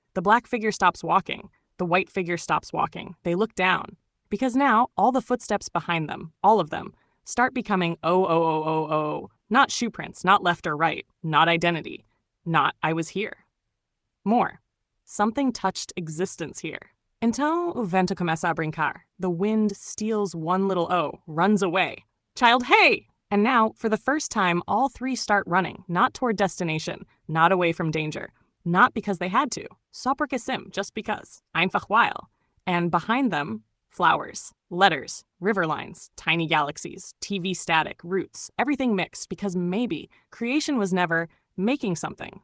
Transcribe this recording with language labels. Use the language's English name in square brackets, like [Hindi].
[English] The black figure stops walking. The white figure stops walking. They look down. Because now, all the footsteps behind them, all of them, start becoming O. Not shoe prints, not left or right, not identity, not I was here. More. Something touched existence here. [Portuguese] Então o vento começa a brincar. [English] The wind steals one little O, runs away. Child, hey! And now, for the first time, all three start running, not toward destination, not away from danger. Not because they had to. [Portuguese] Só porque sim, [English] just because. [German] Einfach weil. [English] And behind them, flowers, letters, river lines, tiny galaxies, TV static, roots, everything mixed because maybe creation was never making something.